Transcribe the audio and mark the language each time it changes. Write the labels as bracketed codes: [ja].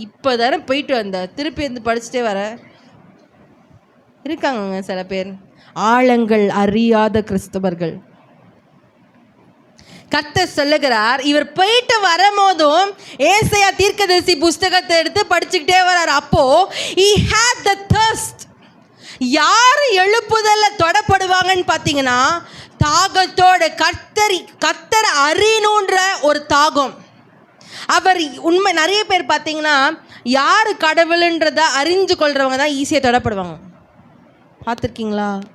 [ta] இப்போ தானே போயிட்டு வந்த, திருப்பி வந்து படிச்சுட்டே வர இருக்காங்க சில பேர். ஆழங்கள் அறியாத கிறிஸ்தவர்கள். கர்த்தர் சொல்லுகிறார், இவர் போயிட்டு வரும்போதும் ஏசாயா தீர்க்கதரிசி புஸ்தகத்தை எடுத்து படிச்சுக்கிட்டே வர்றார். அப்போ [en] he had the thirst. [ta] யார் எழுப்புதல்ல தொடப்படுவாங்கன்னு பார்த்தீங்கன்னா, தாகத்தோட கர்த்தரை அறியணுன்ற ஒரு தாகம். அவர் உண்மை நிறைய பேர் பார்த்தீங்கன்னா, யார் கடவுளுன்றதை அறிஞ்சு கொள்றவங்க தான் ஈஸியாக தொடப்படுவாங்க. பார்த்துருக்கீங்களா?